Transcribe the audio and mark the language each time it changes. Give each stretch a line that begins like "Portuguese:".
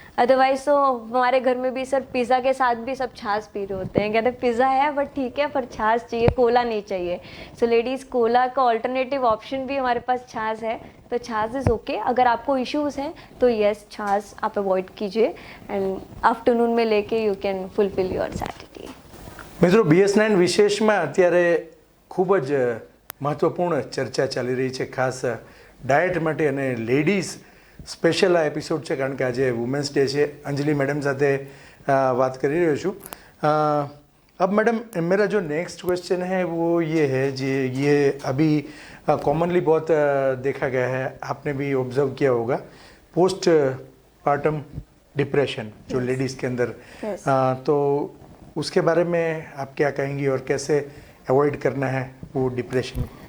Hindi: Otherwise तो हमारे घर में भी सर पिज़्ज़ा के साथ भी सब छाछ पी रहे होते हैं, कहते हैं पिज़्ज़ा है बट ठीक है पर छाछ चाहिए, कोला नहीं चाहिए। सो लेडीज़, कोला का ऑल्टरनेटिव ऑप्शन भी हमारे पास छाछ है, तो छाछ इज़ ओके। अगर आपको इश्यूज़ हैं तो येस, छाछ आप अवॉइड कीजिए एंड आफ्टरनून में लेके you can fulfil your Saturday.
Gujarati: મિત્રો, BS9 વિશેષમાં અત્યારે ખૂબ જ મહત્ત્વપૂર્ણ ચર્ચા ચાલી રહી છે, ખાસ ડાયટ માટે, અને લેડીઝ સ્પેશિયલ આ એપિસોડ છે કારણ કે આજે વુમેન્સ ડે છે। અંજલિ મેડમ સાથે વાત કરી રહ્યો છું।
Hindi: अब मैडम, मेरा जो नेक्स्ट क्वेश्चन है वो ये है जी, ये अभी कॉमनली बहुत देखा गया है, आपने भी ऑब्जर्व किया होगा, पोस्ट पार्टम डिप्रेशन जो लेडीज़ के अंदर, तो उसके बारे में आप क्या कहेंगी और कैसे अवॉइड करना है वो डिप्रेशन?